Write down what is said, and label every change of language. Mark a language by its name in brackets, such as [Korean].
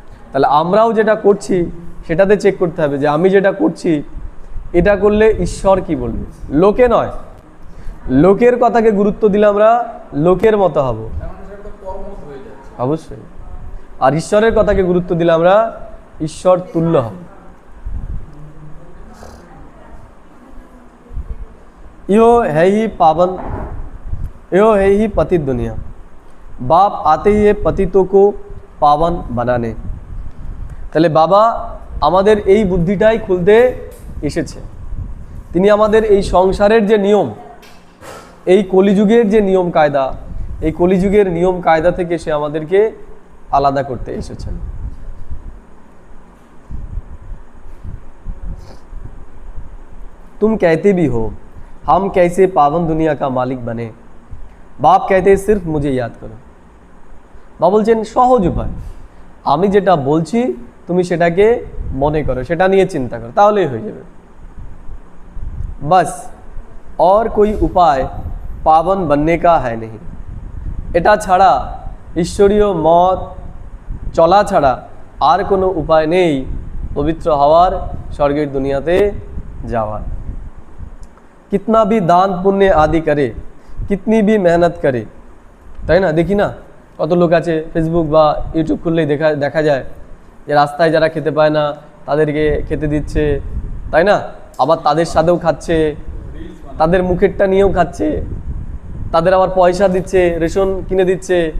[Bangla] তাহলে আমরাও যেটা করছি সেটাতে চেক করতে হবে যে আমি যেটা করছি এটা করলে ঈশ্বর কি বলবে, লোকে নয়। লোকের কথাকে গুরুত্ব দিলে আমরা লোকের মতো হব অবশ্যই, আর ঈশ্বরের কথাকে গুরুত্ব দিলে আমরা ঈশ্বর তুল্য হব। [Hindi] यो है ही पावन, यो है ही पतित दुनिया। बाप आते ही ये पतितों को पावन बनाने। [Bangla] তাহলে বাবা আমাদের এই বুদ্ধিটাই খুলতে এসেছে। তিনি আমাদের এই সংসারের যে নিয়ম, এই কলিযুগের যে নিয়ম কায়দা, এই কলিযুগের নিয়ম কায়দা থেকে সে আমাদেরকে আলাদা করতে এসেছেন। [Hindi] तुम कहते भी हो हम कैसे पावन दुनिया का मालिक बने, बाप कहते सिर्फ मुझे याद करो। [Bangla] বাবা বলছেন সহজ উপায়, আমি যেটা বলছি তুমি সেটাকে মনে করো, সেটা নিয়ে চিন্তা করো, তাহলেই হয়ে যাবে। [Hindi] बस और कोई उपाय पावन बनने का है नहीं। [Bangla] এটা ছাড়া ঈশ্বরীয় মত চলা ছাড়া আর কোনো উপায় নেই পবিত্র হওয়ার, স্বর্গের দুনিয়াতে যাওয়ার। [Hindi] कितना भी दान पुण्य आदि करे, कितनी भी मेहनत करे, [Bangla] তাই না? দেখি না কত লোক আছে ফেসবুক বা ইউটিউব খুললেই দেখা যায় যে রাস্তায় যারা খেতে পায় না তাদেরকে খেতে দিচ্ছে, তাই না? আবার তাদের সাথেও খাচ্ছে, তাদের মুখেরটা নিয়েও খাচ্ছে, তাদের আবার পয়সা দিচ্ছে, রেশন কিনে দিচ্ছে।